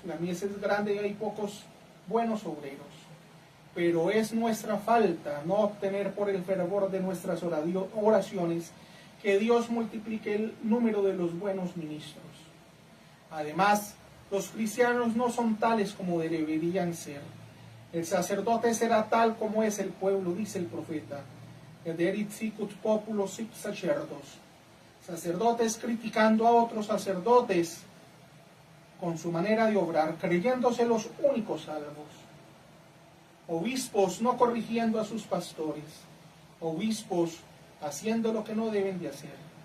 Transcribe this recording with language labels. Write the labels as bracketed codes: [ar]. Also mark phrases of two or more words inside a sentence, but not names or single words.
[es] La mies es grande y hay pocos buenos obreros. Pero es nuestra falta no obtener por el fervor de nuestras oraciones que Dios multiplique el número de los buenos ministros. Además, los cristianos no son tales como deberían ser. El sacerdote será tal como es el pueblo, dice el profeta. [la] Ederit sicut populo sic sacerdos. [es] Sacerdotes criticando a otros sacerdotes con su manera de obrar, creyéndose los únicos salvos. Obispos no corrigiendo a sus pastores. Obispos haciendo lo que no deben de hacer.